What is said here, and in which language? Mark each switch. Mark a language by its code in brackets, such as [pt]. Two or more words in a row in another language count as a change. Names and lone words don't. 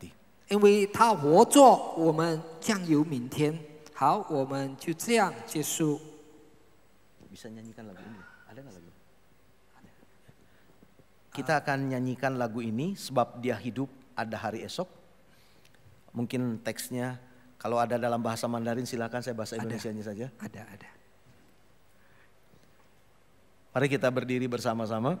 [zh] 因为他活着，我们将有明天。好，我们就这样结束。 [id] Bisa nyanyikan lagu ini? Ada nggak lagu? Ada. Kita akan nyanyikan lagu ini sebab dia hidup, ada hari esok. Mungkin teksnya kalau ada dalam bahasa Mandarin silakan, saya bahasa Indonesianya saja. Ada. Mari kita berdiri bersama-sama.